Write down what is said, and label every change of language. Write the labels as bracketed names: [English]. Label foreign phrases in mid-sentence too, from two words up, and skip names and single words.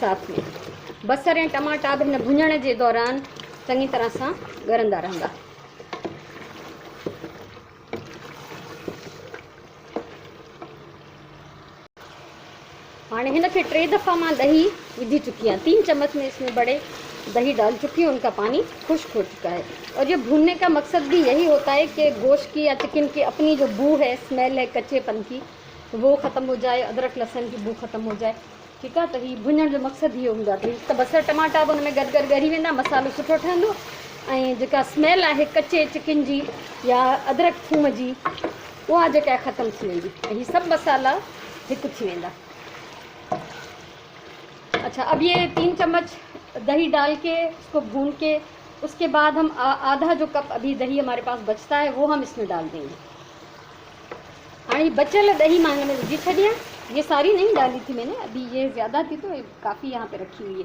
[Sindhi] साथ में बसर ऐं टमाटा भी हिन भुञण जे दौरान चङी तरह सां ॻरंदा रहंदा। हाणे हिनखे 3 दफ़ा मां दही विझी चुकी आहियां। [Urdu] 3 چمچ میں اس میں بڑے دہی ڈال چکی ہوں، ان کا پانی خشک ہو چکا ہے. اور یہ بھوننے کا مقصد بھی یہی ہوتا ہے کہ گوشت کی یا چکن کی اپنی جو بو ہے، سمیل ہے کچے پن کی، وہ ختم ہو جائے، ادرک لہسن کی بو ختم ہو جائے. ٹھیک ہے, [Sindhi] तो ही भुञण जो मकसद इहो हूंदो आहे त बसर टमाटा बि हुन में गॾु ॻरी वेंदा, मसालो सुठो ठहंदो ऐं जेका स्मेल आहे कच्चे चिकन जी या अदरक थूम जी उहा जेका ख़त्म थी वेंदी ऐं हीअ सभु मसाला हिकु थी वेंदा। [Urdu] اچھا، اب یہ 3 چمچ دہی ڈال کے اس کو بھون کے اس کے بعد ہم آدھا جو کپ ابھی دہی ہمارے پاس بچتا ہے وہ ہم اس میں ڈال دیں گے. [Sindhi] हाँ, बचल दही मैं में विझी छड़िया। [Urdu] یہ ساری نہیں ڈالی تھی میں نے، ابھی یہ زیادہ تھی تو کافی یہاں پہ رکھی ہوئی ہے.